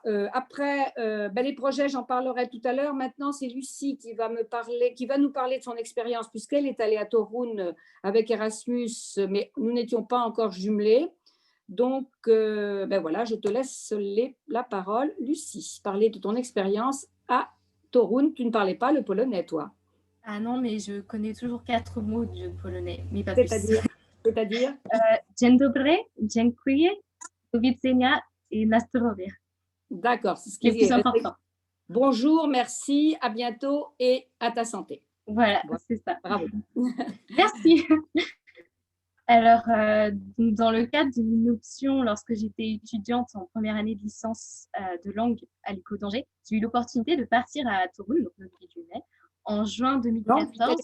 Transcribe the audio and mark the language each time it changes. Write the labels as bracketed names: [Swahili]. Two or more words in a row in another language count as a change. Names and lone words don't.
[French] Après, les projets, j'en parlerai tout à l'heure. Maintenant, c'est Lucie qui va nous parler de son expérience, puisqu'elle est allée à Toruń avec Erasmus, mais nous n'étions pas encore jumelés. Donc, voilà, je te laisse la parole, Lucie, parler de ton expérience à Toruń. Tu ne parlais pas le polonais, toi? Ah non, mais je connais toujours 4 mots de polonais, mais pas plus. C'est-à-dire [Polish] Dzień dobry, dziękuję, do widzenia et na zdrowie. [French] D'accord, c'est ce qui est plus important. Bonjour, merci, à bientôt et à ta santé. Voilà, c'est ça. Bravo. Merci. Alors, dans le cadre de une option, lorsque j'étais étudiante en première année de licence de langue à l'ICO d'Angers, j'ai eu l'opportunité de partir à Toruń, donc notre ville jumelle, en juin 2014.